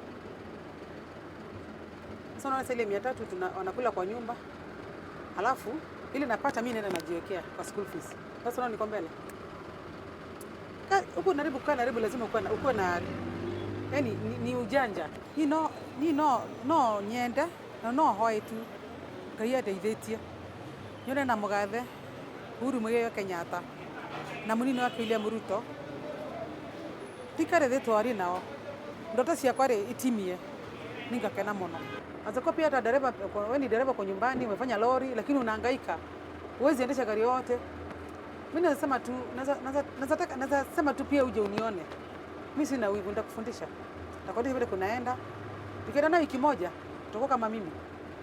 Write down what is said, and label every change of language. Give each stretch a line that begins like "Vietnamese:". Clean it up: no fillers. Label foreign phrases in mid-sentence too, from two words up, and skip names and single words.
Swahili: Sasa unaona ile 300 wanakula kwa nyumba. Halafu ile napata mimi naenda najiwekea kwa
English: school fees.
Swahili: Sasa unaona niko mbele. Uko karibu lazima ukuwe na yani ni ujanja.
Kikuyu: No nyenda no hoetu. Kaya ndeithĩtie. Nyone na Mugathe Uhuru Muigai Kenyatta na munini wa William Ruto tikare thitwari nao ndoto ciakwa ri itimie ningakena muno.
Swahili: Azako pia hata dereva wewe ni dereva kwa nyumbani umefanya lori lakini unahangaika Huwezi endesha gari yote. Mimi nasema tu naweza sema tu pia uje unione. Mimi sina wivu, nitakufundisha. Nitakwambia vile kunaenda. Tukienda na wiki moja tutakuwa kama mimi.